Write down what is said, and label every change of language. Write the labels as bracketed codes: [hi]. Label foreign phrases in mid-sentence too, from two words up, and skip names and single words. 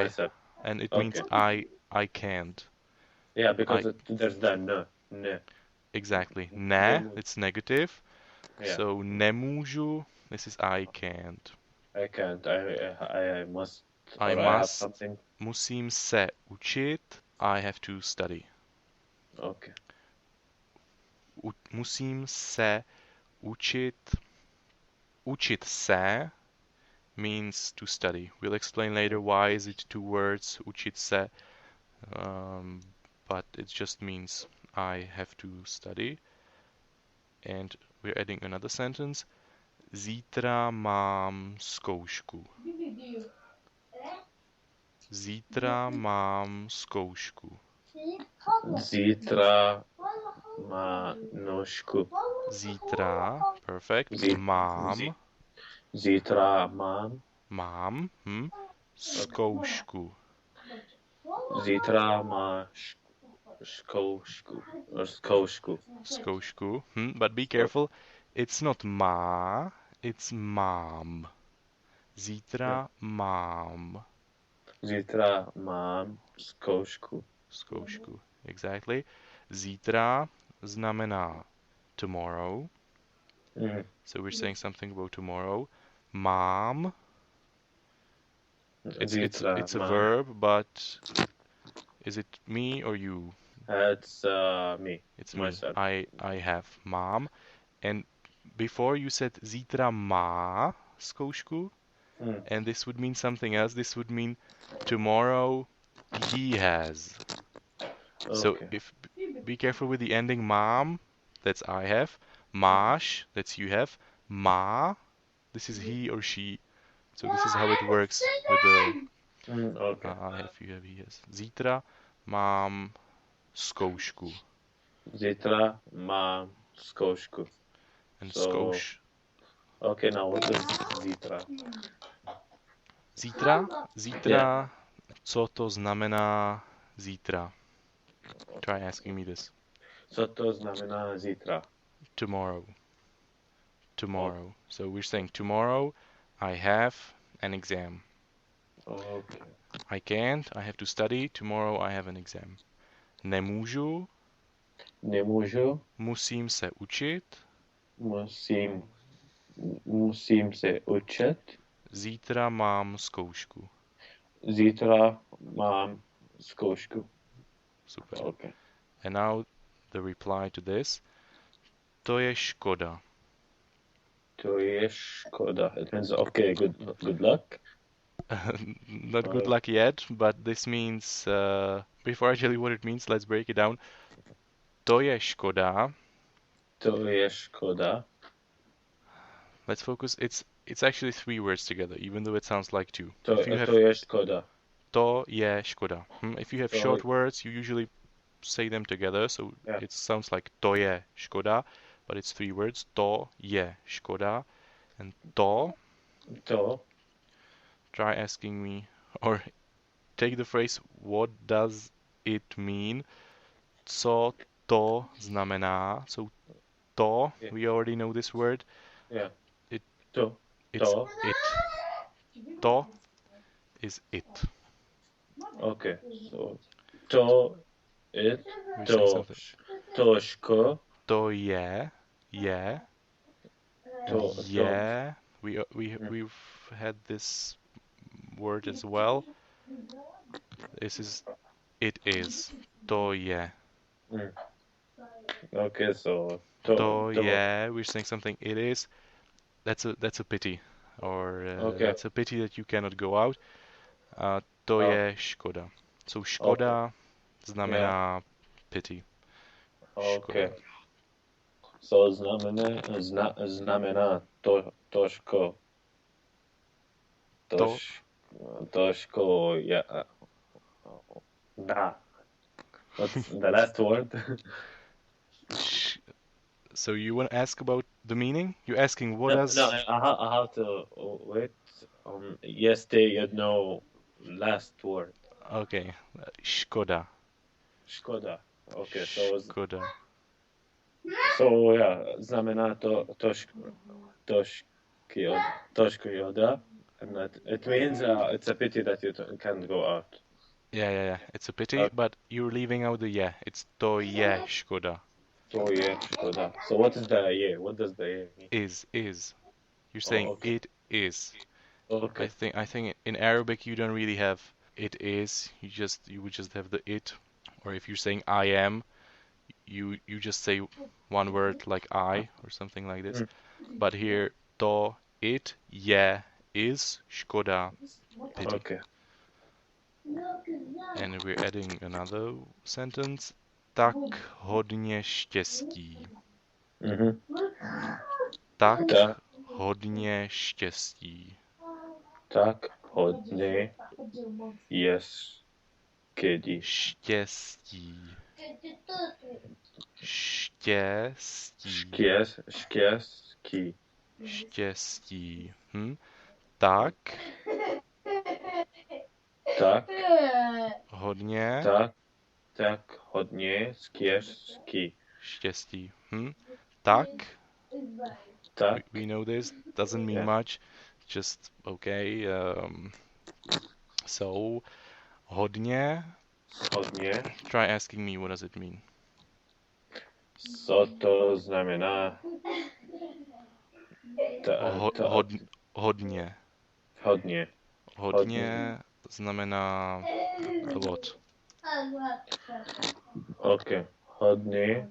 [en] myself. And it means I can't. Yeah, because there's the ne. Exactly. Ne, it's negative. Yeah. So nemůžu, this is I can't. I can't. I must. I must. Have something. [cs] Musím se učit. [en] I have to study. Okay. [cs] Musím se učit. Učit se [en] means to study. We'll explain later why is it two words, [cs] učit se, [en] but it just means I have to study. And we're adding another sentence. [cs] Zítra mám zkoušku. Zítra mám zkoušku. Zítra má nožku. Zítra, perfect. Mám. Zítra mám. Mám. Zkoušku. Zítra máš zkoušku. Zkoušku. [en] But be careful. It's not má, it's mám. [cs] Zítra mám. Zítra mám zkoušku. Zkoušku. Exactly. Zítra znamená tomorrow. [en] So we're saying something about tomorrow. [cs] Mám. [en] It's a verb, but is it me or you? It's me. It's myself. Me. I have mám. And before you said [cs] zítra má zkoušku, [en] and this would mean something else. This would mean tomorrow he has. Okay. So be careful with the ending mám, that's I have. Máš, that's you have. Má, this is he or she. So this is how it works with the I have, you have, he has. [cs] Zítra mám zkoušku. Zítra mám zkoušku. [en] And zkouš. Okay, now what is zítra? [cs] Zítra, co to znamená zítra? [en] Try asking me this. [cs] Co to znamená zítra? [en] Tomorrow. So we're saying tomorrow I have an exam. Okay. I can't, I have to study. Tomorrow I have an exam. [cs] Nemůžu. Musím se učit. Musím se učit. Zítra mám zkoušku. Zítra mám zkoušku. Super. [en] Okay. And now the reply to this. [cs] To je škoda. To je škoda. [en] It means okay, good luck. Not good luck yet, but this means before I tell you what it means, let's break it down. [cs] To je škoda. To je škoda. [en] Let's focus. It's actually three words together, even though it sounds like two. [cs] To, [en] If you have [cs] to je škoda. to je škoda. [en] If you have [cs] To, [en] short words, you usually say them together, so yeah. it sounds like [cs] to je škoda, [en] but it's three words. [cs] To je škoda, [en] and to. [cs] To, [en] Try asking me, or take the phrase, what does it mean? [cs] Co to znamená? [en] So to, yeah. we already know this word. Yeah. It [cs] To, [en] it's [cs] to. [en] it. To is it. Okay. So, to, it, We're saying [cs] to, [en] something. toško, [cs] To je, and to, je. [en] We've had this word as well. This is it is. [cs] To je. [en] mm. Okay, so, [cs] To to, je. [en] We're saying something it is. That's a pity, or okay, it's a pity that you cannot go out. [cs] To oh, je škoda. So [en] okay, [cs] škoda [en] yeah, [cs] znamená pity. [en] okay. [cs] Škoda. So, znamená toško, To. toš, toško, [en] yeah, da. What's the last word? So you want to ask about the meaning? You're asking what No, does. I have to wait. Yes, you know, last word. Okay, škoda. [cs] Škoda. Okay, Škoda. [en] so yeah, [cs] znamená to [en] toškioda, and it means it's a pity that you can't go out. Yeah. It's a pity, Uh, but you're leaving out the yeah. It's [cs] to je škoda. [en] so yeah, škoda. So what is the yeah? What does the yeah mean? Is. You're saying Oh, okay, it is. okay, I think in Arabic you don't really have it is. You would just have the it. Or if you're saying I am, you just say one word like I or something like this. mm, But here to it je is škoda pity. okay. And we're adding another sentence. [cs] Tak hodně štěstí. Mhm. Tak Ta, hodně štěstí. tak hodně jest kedy. Štěstí. Štěstí. Štěstí. Štěstí. Tak Tak, hodně tak, tak hodně štěstí. štěstí. Tak, Tak, [en] we know this, doesn't mean yeah, much, just okay. So, [cs] hodně, hodně. [en] try asking me what does it mean. [cs] Co to znamená? Ho, Ta, hod, hodně. hodně. Hodně. Hodně znamená [en] a lot. [cs] OK. Hodně.